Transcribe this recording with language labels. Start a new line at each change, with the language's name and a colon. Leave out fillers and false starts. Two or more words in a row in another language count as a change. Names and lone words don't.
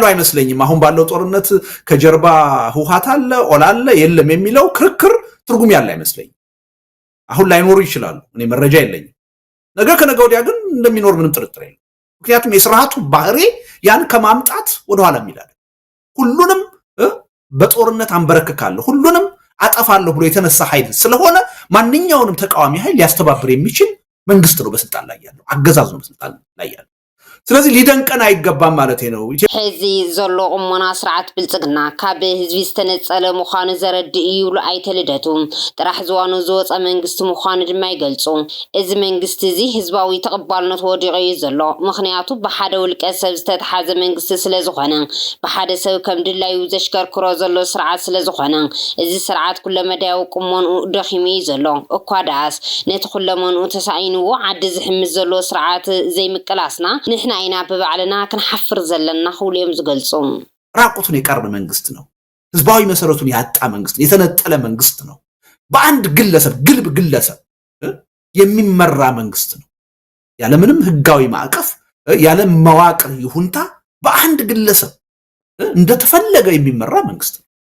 Amharic: አይመስለኝም። አሁን ባለው ጦርነት ከጀርባ ህውሃት አለ ኦላ አለ የለም የሚለው ክርክር ትርጉም ያለው አይመስለኝም። አሁን ላይኖሩ ይችላሉ። እኔ መረጃ የለኝም። ነገ ከነገ ወዲያ ግን እንደሚኖር ምንም ጥርጥር የለም። ምክንያቱም የስርዓቱ ባህሪ ያን ከማምጣት ወደኋላ የሚላል ሁሉንም በጦርነት አንበረክካለሁ ሁሉንም አጠፋለሁ ብሎ የተነሳ ኃይል ስለሆነ ማንኛውንም ተቃዋሚ ኃይል ሊያስተባብር የሚችል መንግስት ነው በስልጣን ላይ ያለው አገዛዝ ነው በስልጣን ላይ ያለው። ስለዚህ ሊደንቀን አይገባም ማለት ነው።
Tigrinya: ሕዚ ዘሎ ቁሞና ስርዓት ብልጽግና ካብ ህዝቢ ዝተነጸለ ምዃኑ ዘረድእ ይብሉ ኣይተልደቱ ጥራሕ ዝዋኑ ዝወፀ መንግስቲ ምዃኑ ድማ ይገልጹ። እዚ መንግስቲ እዚ ህዝባዊ ተቐባልነት ወዲቑ እዩ ዘሎ ምክንያቱ ብሓደ ውልቀ ሰብ ዝተተሓዘ መንግስቲ ስለ ዝኾነ ብሓደ ሰብ ከም ድላዩ ዘሽከርክሮ ዘሎ ስርዓት ስለ ዝኾነ እዚ ስርዓት ኩለመዳያዊ ቁሞንኡ ደኺሙ እዩ ዘሎ እኳ ደኣስ ነቲ ኩለመንኡ ተሳኢንዎ ዓዲ ዝሕምስ ዘሎ ስርዓት ዘይምቅላስና ንሕና አይና በባዕለና ክንሐፍር ዘለና ሁሌም ዝገልጹ
Amharic: ራቁቱን የቀረ መንግስት ነው። ህዝባዊ መሰረቱን ያጣ መንግስት የተነጠለ መንግስት ነው። በአንድ ግለሰብ ግለሰብ የሚመራ መንግስት ነው። ያለ ምንም ህጋዊ ማዕቀፍ ያለ መዋቅር ይሁንታ በአንድ ግለሰብ እንደተፈለገ የሚመራ መንግስት ነው።